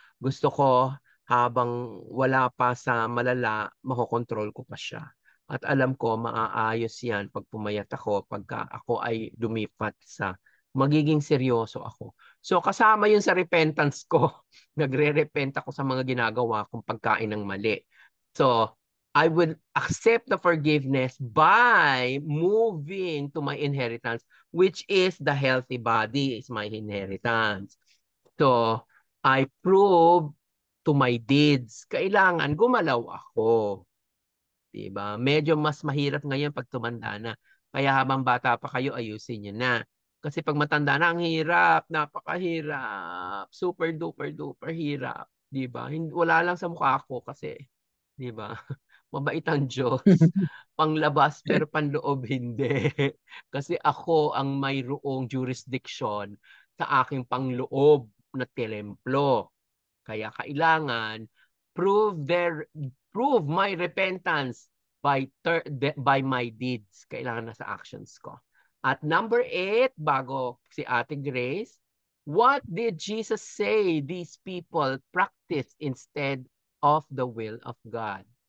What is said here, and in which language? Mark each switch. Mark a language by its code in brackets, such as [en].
[tl] Gusto ko, habang wala pa sa malala, makokontrol ko pa siya. At alam ko, maaayos yan pag pumayat ako, pagka ako ay lumipat sa magiging seryoso ako. So, kasama yun sa repentance ko. Nagre-repent ako sa mga ginagawa kong pagkain ng mali. [en] So, I would accept the forgiveness by moving to my inheritance, which is the healthy body is my inheritance. So, I prove to my deeds. [tl] Kailangan gumalaw ako. Diba? Medyo mas mahirap ngayon pag tumanda na. Kaya habang bata pa kayo, ayusin nyo na. Kasi pag matanda na, ang hirap, napakahirap, super duper duper hirap. Diba? Wala lang sa mukha ko kasi, diba? Mabait ang Diyos. Panglabas pero panloob hindi. Kasi ako ang mayroong jurisdiction sa aking pangloob na templo. Kaya kailangan [en] prove their prove my repentance by my deeds. [tl] Kailangan nasa actions ko. At number 8, bago si Ate Grace, [en] what did Jesus say these people practice instead of the will of God?